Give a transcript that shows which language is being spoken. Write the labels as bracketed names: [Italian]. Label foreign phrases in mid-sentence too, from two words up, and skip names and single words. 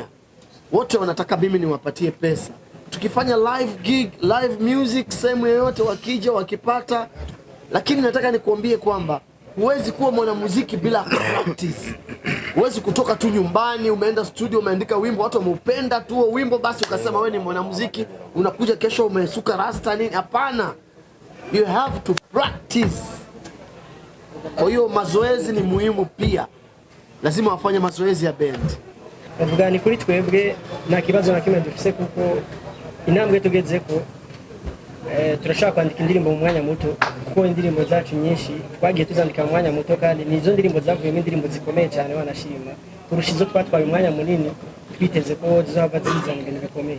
[Swahili] Wote wanataka mimi niwapatie pesa. Tukifanya [English] live gig, live music [Swahili] sehemu yoyote wakija wakipata. Lakini nataka nikuambie kwamba huwezi kuwa mwanamuziki bila practice. Huwezi kutoka tu nyumbani, umeenda studio, umeandika wimbo, watu wameupenda tu wimbo basi ukasema wewe ni mwanamuziki, unakuja kesho umesuka rasta nini? Hapana. [English] You have to practice. [Swahili] Kwa hiyo mazoezi ni muhimu pia. Lazima wafanye mazoezi ya band. [Rundi] Bavuga ni kuri twebwe nta kibazo na kimwe dufise kuko intambwe tugeze ko turashaka kwandika indirimbo mu mwanya muto, kuko indirimbo zacu nyinshi twagiye tuzandika mu mwanya muto, kandi nizo ndirimbo zavuyemo indirimbo zikomeye cyane wanashima kurusha izo twatwaye umwanya munini twiteze ko zizaba zizana ibintu bikomeye.